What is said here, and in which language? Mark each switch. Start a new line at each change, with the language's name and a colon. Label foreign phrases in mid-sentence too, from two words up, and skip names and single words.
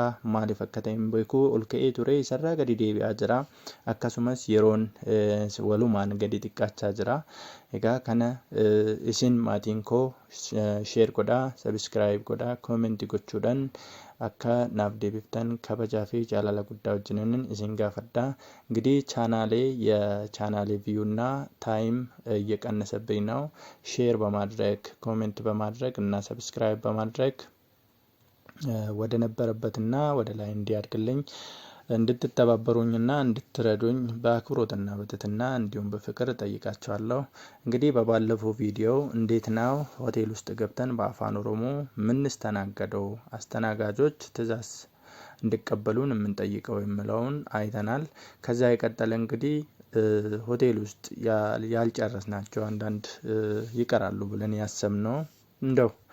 Oromo: Maaliif akka ta'e hin beeku. Ol ka'ee ture isarraa gadi deebi'aa jira. Akkasumas yeroon walumaan gadi xiqqaachaa jira. Egaa kana isin maatiin koo sheer godhaa, sabiskiraayib godhaa, koomentii gochuudhaan akka naaf deebiftan kabajaa fi jaalala guddaa wajjin isin gaafadha.
Amharic: እንግዲህ የቻናሌ ቪውና ታይም እየቀነሰብኝ ነው። ሼር በማድረግ ኮሜንት በማድረግ እና ሰብስክራይብ በማድረግ ወደ ነበረበትና ወደ ላይ እንዲያድግልኝ እንድትተባበሩኝና እንድትረዱኝ በአክብሮትና በትህትና እንዲሁም በፍቅር ጠይቃችኋለሁ። እንግዲህ በባለፈው ቪዲዮ እንዴት ነው ሆቴል ውስጥ ገብተን በአፋን ኦሮሞ ምንስተናገደው አስተናጋጆች ትዕዛዝ እንዲቀበሉን የምንጠይቀው የሚለውን አይተናል። ከዛ የቀጠለ እንግዲህ ሆቴል ውስጥ ያልጨረስናቸው አንዳንድ ይቀራሉ ብለን ያሰብነው እንደው